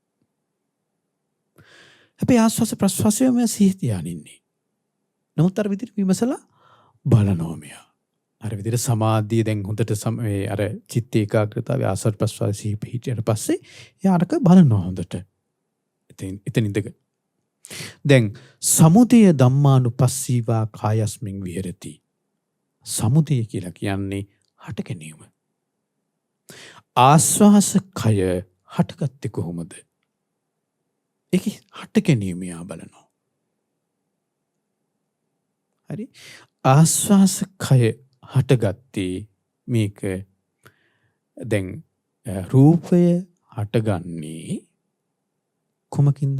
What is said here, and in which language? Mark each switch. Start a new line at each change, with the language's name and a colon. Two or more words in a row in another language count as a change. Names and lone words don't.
Sinhala: හැබැයි ආස්වාස ප්‍රස්වාසය මම සිහි තියාගෙන ඉන්නේ. නමුත් අර විදිහට විමසලා බලනවා මෙයා. අර විදිහට සමාධිය දැන් හොඳට අර චිත්ත ඒකාග්‍රතාවය ආස්වාද ප්‍රස්වාස සිහි පිහිටියට පස්සේ එයා අරක බලනවා හොඳට. එතන ඉඳගෙන දැන්
Pali: සමුදය ධම්මානුපස්සීවා කායස්මින් විහෙරති.
Sinhala: සමුදය කියලා කියන්නේ හට ගැනීම. ආස්වාස කය හටගත්තේ කොහොමද? ඒක හට ගැනීම යා බලනවා. හරි? ආස්වාස කය හටගත්තේ මේක දැන් රූපය හටගන්නේ කුමකින්ද?